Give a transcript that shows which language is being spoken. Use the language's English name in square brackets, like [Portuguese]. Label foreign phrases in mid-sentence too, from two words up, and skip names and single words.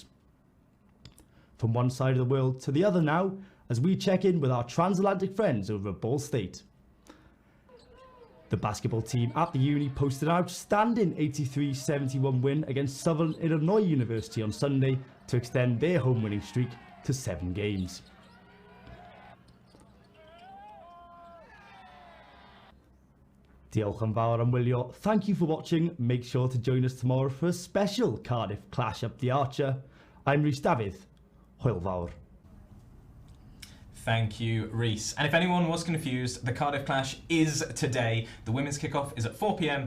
[English] From one side of the world to the other now, as we check in with our transatlantic friends over at Ball State. The basketball team at the uni posted an outstanding 83-71 win against Southern Illinois University on Sunday to extend their home winning streak to 7 games. [Welsh] Diolch yn fawr am wylio. [English] Thank you for watching. Make sure to join us tomorrow for a special Cardiff Clash Up the Archer. I'm Rhys David. [Welsh] Hwyl fawr. [English] Thank you, Reese. And if anyone was confused, the Cardiff Clash is today. The women's kickoff is at 4 p.m.